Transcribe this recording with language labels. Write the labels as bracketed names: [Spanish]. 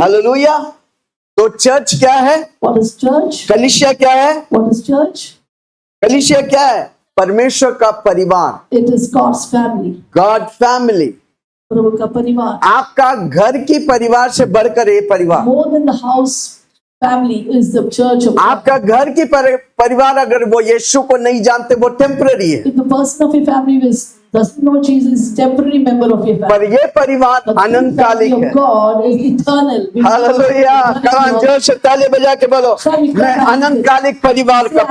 [Hindi] Hallelujah. तो church क्या है? [English] What is church? [Hindi] कलीसिया क्या है? [English] What is church? [Hindi] कलीसिया क्या है? परमेश्वर का परिवार, [English] It is God's family. God family. [Hindi] प्रभु का परिवार. आपका घर की परिवार से बढ़कर ये परिवार, [English] More than the house family is the church of God. [Hindi] आपका घर की परिवार अगर वो यीशु को नहीं जानते, वो टेम्पररी है, [English] If the person of your family doesn't know Jesus, is a temporary member of your family. [Hindi] पर ये परिवार [English] But the [Hindi] अनंतकालिक [English] family [Hindi] है। [English] of God is eternal. [Hindi] Hallelujah. कमान जोर से ताली बजा के बोलो, मैं अनंतकालिक परिवार का,